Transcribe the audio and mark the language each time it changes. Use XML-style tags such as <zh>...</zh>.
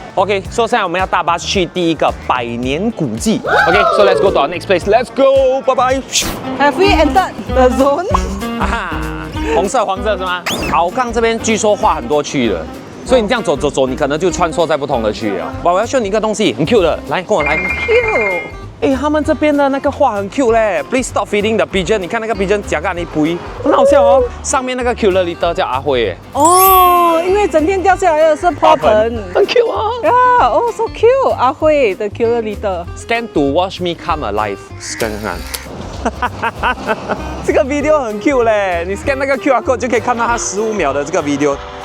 <zh>OK， 所以现在我们要搭巴士去第一个100年古迹。</zh> <en>OK，so let's go to our next place，let's go，</en> <zh>拜拜。</zh> <en>Have we entered the zone？</en> <zh>啊哈，红色、黄色是吗？鳌杠这边据说画很多区了。所以你这样走，你可能就穿梭在不同的区域啊。我要秀你一个东西，很 cute 的，来跟我来。 cute。哎，他们这边的那个画很 cute 嘞 ，</zh> <en>Please stop feeding the pigeon。</en> <zh>你看那个 pigeon 夹干你背，很好笑哦。上面那个 cute leader 叫阿辉耶。哦，因为整天掉下来的是花盆，很 cute 啊。呀，哦 ，</zh> <en>so cute，</en> <zh>阿辉的 cute leader。</zh> <en>Scan to watch me come alive，scan</en> <zh>看。这个 video 很 cute 嘞，你 scan 那个 QR code 就可以看到它15秒的这个 video。</zh>